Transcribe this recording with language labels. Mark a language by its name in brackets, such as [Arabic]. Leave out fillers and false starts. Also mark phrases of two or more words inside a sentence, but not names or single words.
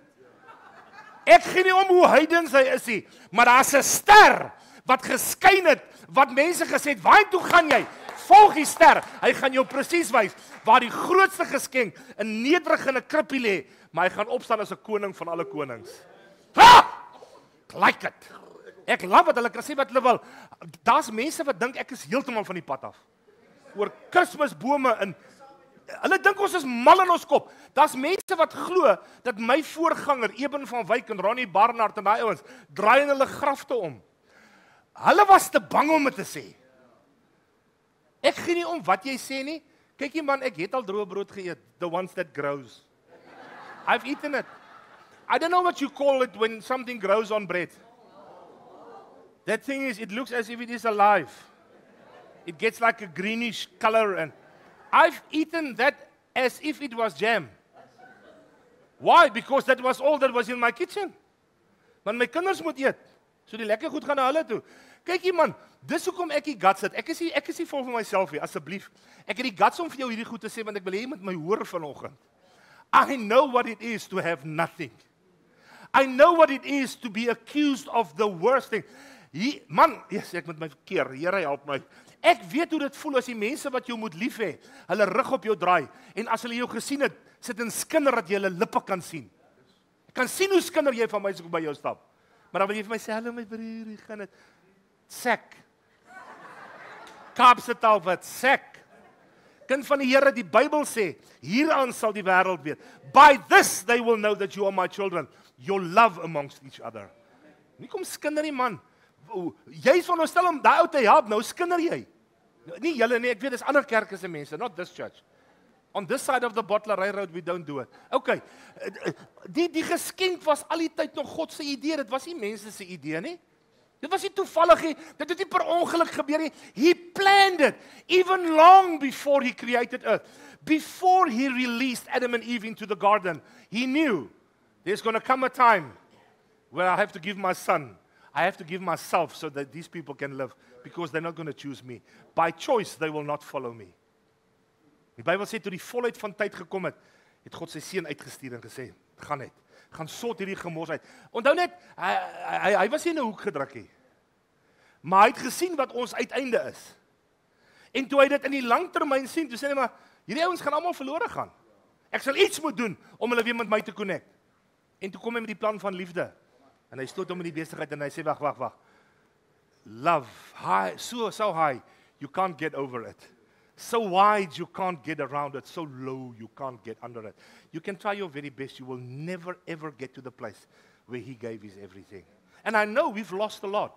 [Afrikaans] Ek gee nie om hoe heidens hy is nie, maar daar's 'n ster wat geskyn het, wat mense gesê het, "Waarheen toe gaan jy?" Volg die ster. Hy gaan jou presies wys waar die grootste geskenk in nederig in 'n krippie lê, maar hy gaan opstaan as 'n koning van alle konings. [English] Ha! Like it. [Afrikaans] Ek love wat hulle kan sê wat hulle wil. Daar's mense wat dink ek is heeltemal van die pad af. Oor Kersbome en hulle dink ons is mal in ons kop. Daar's mense wat glo dat my voorganger Eben van Wyk en Ronnie Barnard en daai ouens draai in hulle grafte om. Hulle was te bang om dit te sê. Ek gee nie om wat jy sê nie. Kykie man, ek het al droë brood geëet, [English] the ones that grows. I've eaten it. I don't know what you call it when something grows on bread. That thing is, it looks as if it is alive. It gets like a greenish color and I've eaten that as if it was jam. Why? Because that was all that was in my kitchen. [Afrikaans] Want my kinders moet eet. So die lekker goed gaan na hulle toe. Kykie man, dis hoekom ek die guts het. Ek is nie vol van myself nie, asseblief. Ek het die guts om vir jou hierdie goed te sê want ek wil hê jy moet my hoor vanoggend. [English] I know what it is to have nothing. I know what it is to be accused of the worst thing. Man, yes, [Afrikaans] ek moet my keer. Here help my. Ek weet hoe dit voel as die mense wat jou moet lief hê, hulle rug op jou draai en as hulle jou gesien het, sit en skinder dat jy hulle lippe kan sien. Ek kan sien hoe skinder jy van my as ek by jou stap. Maar dan wil jy vir my sê, "Hallo my broer, hoe gaan dit?" Sek. Kaapse taal wat sek. Kind van die Here, die Bybel sê, hieraan sal die wêreld weet. [English] By this they will know that you are my children. Your love amongst each other. [Afrikaans] Nie kom skinder nie man. Jy is van ons stel om daai ou te help, nou skinder jy. Nie julle nie, ek weet dis ander kerke se mense, [English] not this church. On this side of the Bottlery Road we don't do it. Okay. [Afrikaans] Die geskenk was al die tyd nog God se idee, dit was nie mense se idee nie. Dit was nie toevallig nie, dit het nie per ongeluk gebeur nie. [English] He planned it even long before he created earth. Before he released Adam and Eve into the garden, he knew there's going to come a time where I have to give my son, I have to give myself so that these people can live because they're not going to choose me. By choice they will not follow me. [Afrikaans] Die Bybel sê toe die volheid van tyd gekom het, het God sy seun uitgestuur en gesê, gaan net. Gaan sort hierdie gemors uit. Onthou net, hy was nie in 'n hoek gedruk nie. Maar hy het gesien wat ons uiteinde is. En toe hy dit in die langtermyn sien, toe sê hy maar, hierdie ouens gaan almal verlore gaan. Ek sal iets moet doen om hulle weer met my te connect. En toe kom hy met die plan van liefde. En hy stoot hom in die besigheid en hy sê, wag. [English] Love, high, so high, you can't get over it. So wide, you can't get around it. So low, you can't get under it. You can try your very best. You will never, ever get to the place where he gave his everything. And I know we've lost a lot.